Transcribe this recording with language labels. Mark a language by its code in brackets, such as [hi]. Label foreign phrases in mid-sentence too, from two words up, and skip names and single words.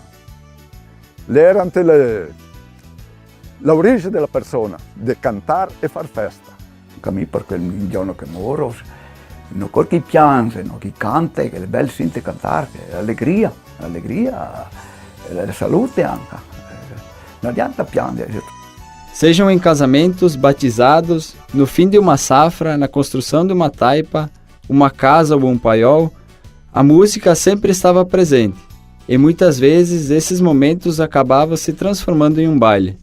[it] Le era l'origine della persona, di cantare e far festa. Anche a me, perché il giorno che muoro, non c'è chi piange, no? Chi canta, che è bello sentire cantare, che è allegria, la salute anche. Non adianta piangere. [pt] Sejam em casamentos, batizados, no fim de uma safra, na construção de uma taipa, uma casa ou um paiol, a música sempre estava presente, e muitas vezes esses momentos acabavam se transformando em um baile.